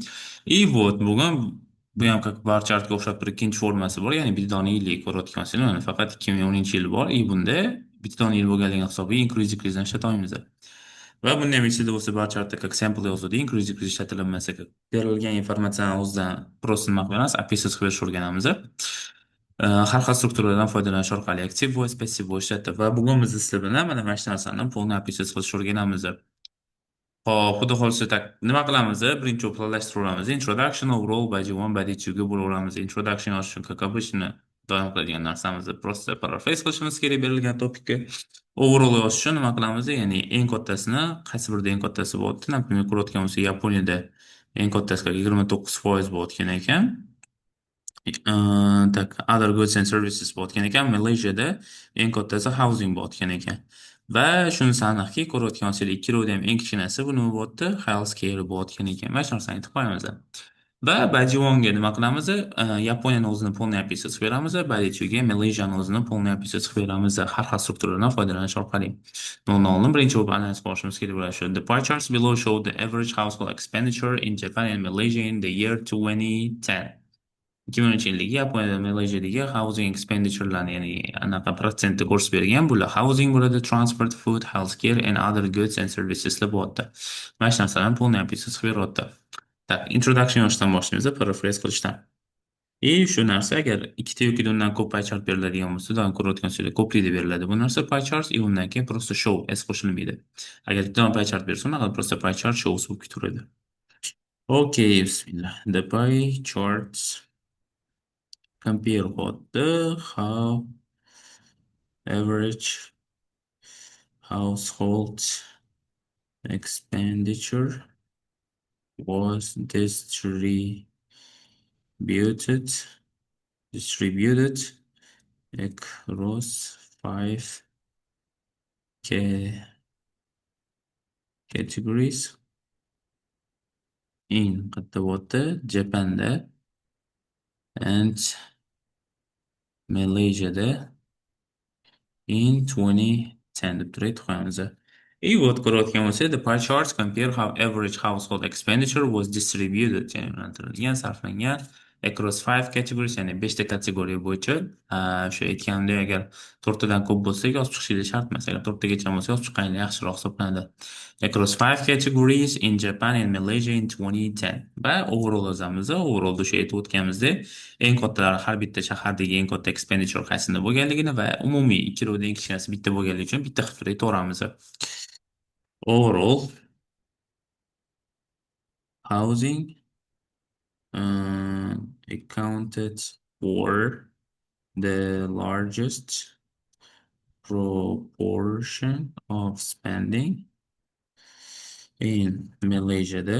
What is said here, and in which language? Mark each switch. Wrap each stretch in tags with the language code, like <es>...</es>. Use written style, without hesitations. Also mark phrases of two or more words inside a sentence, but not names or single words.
<ru>И вот</ru> <uz>bugun bu ham как barchartga o'xshab bir ikkinchi formasi bor, ya'ni bitta yillik ko'rayotgansizlar, mana faqat 2010 yil bor. И bunda bitta yil bo'lganligi hisobiga</uz> <en>increase decrease</en> <uz>ishlatamiz. Va bunday ham ichida bo'lsa barchartda как sample yozadi,</uz> <en>increase decrease</en> <uz>ishlatilmasa, berilgan informatsiyani o'zidan просто nima qilamiz, описать qilishni o'rganamiz. Har xil strukturalardan foydalanish orqali</uz> <en>aktiv voice, passive voice</en> <uz>ishlatib va bugun biz sizlar bilan mana shu narsani</uz> <ru>полный описать</ru> <uz>qilishni o'rganamiz. Hop, xudo xohlasa nima qilamiz? Birinchi o'pirlashtiramiz.</uz> <en>Introduction, overall, body 1, body 2</en> <uz>ga bo'laveramiz. Introduction yozish uchun</uz> <ru>как обычно</ru> <uz>doim qiladigan narsamizni просто paraphrase qilishimiz kerak berilgan topikka. Overall yozish uchun nima qilamiz? Ya'ni eng kattasini qaysi birida eng kattasi bo'lyapti? Например, ko'rayotgan bo'lsak, Yaponiyada eng kattasi 29% bo'layotgan ekan. Tak,</uz> <en>other goods and services</en> <uz>bo'layotgan ekan. Malayziyada eng kattasi housing bo'layotgan ekan. Va shunisi aniqki, ko'rayotgan bo'lsangiz, ikkilovida ham eng kichkinasi bu nima bo'lyapti? Healthcare bo'layotgan ekan. Mana shu narsani aytib qo'yamiz. Va Bajivonga nima qilamiz? Yaponiyani o'zini</uz> <ru>полный описать</ru> <uz>qilib beramiz. Badichuga Malayziyani o'zini</uz> <ru>полный описать</ru> <uz>qilib beramiz. Har xil strukturadan foydalanish orqali. Bundan birinchi bo'lib analiz qilishimiz kerak bo'ladi shu.</uz> <en>The pie charts below show the average household expenditure in Japan and Malaysia in the year 2010.</en> <uz>2010 yildagi Yaponiyada Malayziyadagi</uz> <en>housing expenditurelarni,</en> <uz>ya'ni anaqa protsentni ko'rsatib bergan. Bular housing bo'ladi, transport,</uz> <en>food, healthcare and other goods and serviceslar</en> <uz>bo'lyapti. Mana shu narsalarni</uz> <ru>полный описать</ru> <uz>qilib beryapti. Так, introduction yozishdan boshlaymiz, paraphrase qilishdan. Shu narsa agar ikkita yoki undan ko'p</uz> <en>pie chart</en> <uz>beriladigan bo'lsa, doim ko'rayotgansizlar ko'plikda beriladi. Bu narsa</uz> <en>pie chart</en> <uz>undan keyin просто show s qo'shilmaydi. Agar bitta pie chart bersa, unaqa просто</uz> <en>pie chart shows</en> <uz>bo'lib ketaveradi. Okay, bismillah.</uz> <en>The pie charts compare what the how average household expenditure was distributed across five categories in Japan and Malaysia in 2010</en> <uz>deb turib qo'yamiz. Вот ko'rayotgan bo'lsa,</uz> <en>the pie charts compare how average household expenditure was distributed,</en> <uz>ya'ni sarflangan</uz> <en>across 5 categories,</en> <uz>ya'ni 5 ta kategoriya bo'yicha. O'sha aytganimdek, agar 4 tadan ko'p bo'lsa, yozib chiqishingiz shart emas. Agar 4 tagacha bo'lsa, yozib chiqqaningiz yaxshiroq hisoblanadi.</uz> <en>Across 5 categories in Japan and Malaysia in 2010.</en> <uz>Va overall yozamiz. Overall o'sha aytib o'tganimizdek, eng kattalari har bitta shahardagi eng katta expenditure qaysida bo'lganligini va umumiy ikkilovida eng kichkinasi bitta bo'lganligi uchun bitta qilib aytaveramiz.</uz> <en>Overall housing accounted for the largest proportion of spending in Malaysia.</en>